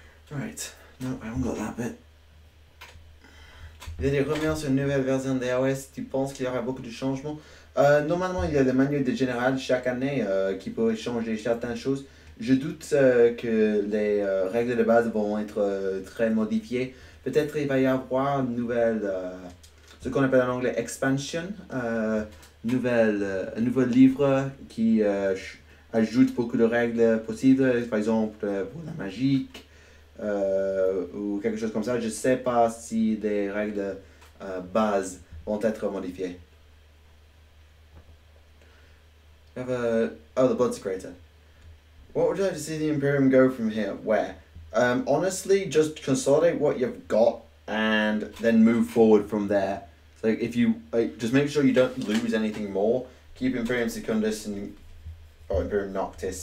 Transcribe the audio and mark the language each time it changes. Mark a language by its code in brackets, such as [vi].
[en] Right, no, I haven't got that bit. [fr] Il y a des rumeurs sur une nouvelle version des AOS. Tu penses qu'il y aura beaucoup de changements? Normalement, il y a des manuels de général chaque année qui pourraient changer certaines choses. Je doute que les règles de base vont être très modifiées. Peut-être il va y avoir une nouvelle, ce qu'on appelle en anglais expansion, un nouveau livre qui ajoute beaucoup de règles possibles, par exemple pour la magique. Ou quelque chose comme ça. Je ne sais pas si des règles bases vont être modifiées. [en] We have the Blood Secretor. What would you like to see the Imperium go from here? Where? Honestly, just consolidate what you've got and then move forward from there. So if you just make sure you don't lose anything more. Keep Imperium Secundus and Imperium Noctis.